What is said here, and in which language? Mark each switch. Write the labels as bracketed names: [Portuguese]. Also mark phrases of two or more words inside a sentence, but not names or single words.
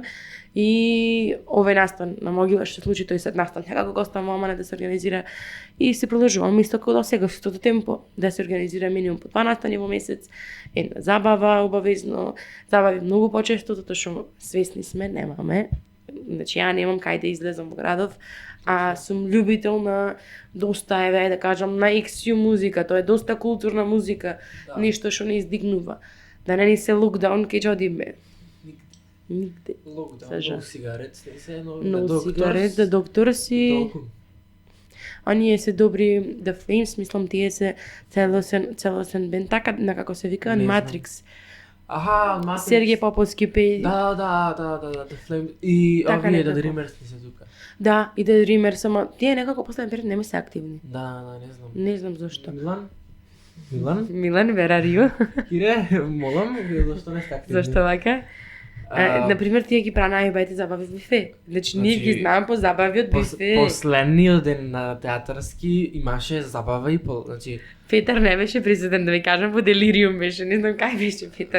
[Macedonian] И овој настан на Могила што случи тој сет настан, како го оставам Амана да се организира и се продолжувам исто како до сега со тоа темпо, да се организира минимум по 2 настани во месец, една забава обавезно, забави многу почесто затоа што свесни сме немаме. Значи ја немам кај да излезам во градов, а сум љубител на доста, да кажам, на ексиу музика, тоа е доста културна музика, нешто што не издигнува. Да не ни се локдаун, кај ќе одиме? Нигде. Локдаун, [English] no cigarettes, [Macedonian] не се едно, [English] no cigarettes, [Macedonian] да доктор си. Оние се добри, The Flames, мислам, тие се целосен бенд, така како се вика, Matrix. Аха, Matrix. Сергеј Поповски пее. Да, The Flames. И овие The Dreamers не се тука. Да, и The Dreamers, ама тие некако последен период нема се активни. Да, не знам. Не знам зошто. Милан, [English] where are you? [Macedonian] Кире, молам, зашто не сте активни? Зашто вака? Например, тие ги пранаја бајте забави во бифе. Значи, ние ги знаем по забави од бифе. Последниот ден на театарски имаше забава и значи... Петар не беше присутен, да ви кажам, по Делириум беше, не знам кај беше Петар.